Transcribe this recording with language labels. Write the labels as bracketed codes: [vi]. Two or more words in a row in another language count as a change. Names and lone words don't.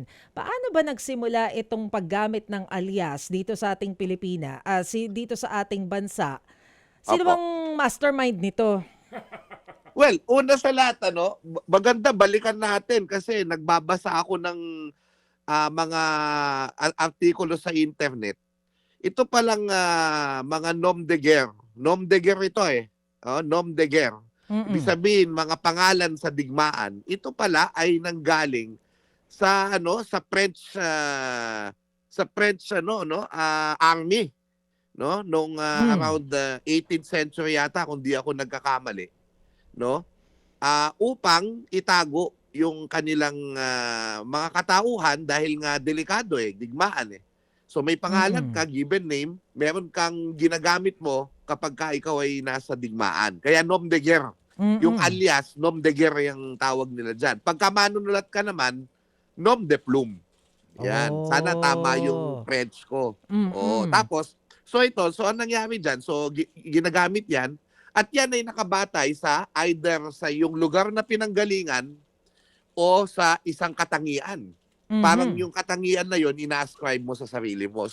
[tl] Paano ba nagsimula itong paggamit ng alias dito sa ating Pilipina, dito sa ating bansa? Sino Opo. bang mastermind nito? Well, una sa lahat, maganda balikan natin kasi nagbabasa ako ng mga artikulo sa internet. Ito palang mga [fr] nom de guerre. Nom de guerre ito nom de guerre. [tl] Ibig sabihin, mga pangalan sa digmaan. Ito pala ay nanggaling sa French army, no, nung around 18th century yata kung di ako nagkakamali, no, upang itago yung kanilang mga katauhan dahil nga delikado digmaan. So may pangalan ka, [en] given name, [tl] meron kang ginagamit mo kapag ka ikaw ay nasa digmaan. Kaya [fr] nom de guerre. [tl] Yung alias, [fr] nom de guerre [tl] yung tawag nila dyan. Pagka manunulat ka naman, [fr] nom de plume. [tl] Yan. Sana tama yung French ko. Tapos, so ang nangyari dyan, ginagamit yan, at yan ay nakabatay sa either sa yung lugar na pinanggalingan o sa isang katangian. Parang yung katangian na yon ina-ascribe mo sa sarili mo.